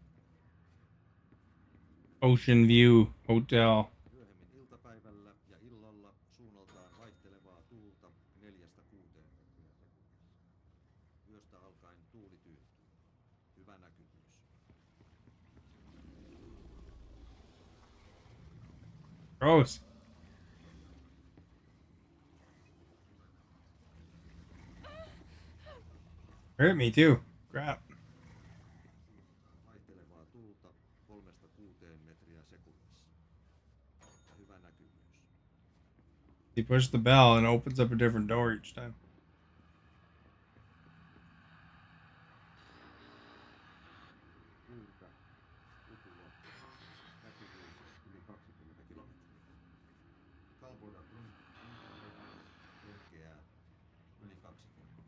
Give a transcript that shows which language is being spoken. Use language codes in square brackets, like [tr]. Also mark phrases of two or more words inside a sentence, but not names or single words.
[en] Ocean View Hotel. [fi] Myöhemmin iltapäivällä ja illalla suunnaltaan vaihtelevaa tuulta 4–6 metriä sekunnissa. Yöstä alkaen tuuli tyyntyy. Hyvä näkyvyys. [en] Gross. Hurt me too. Crap. [fi] Vaihtelevaa tuulta 3–6 metriä sekunnissa. Ja hyvä näkyvyys. [en] You push the bell and it opens up a different door each time. [fi] Tyyntä, utua, näkyvyys yli 20 kilometriä. Kalvoida selkeää yli 20.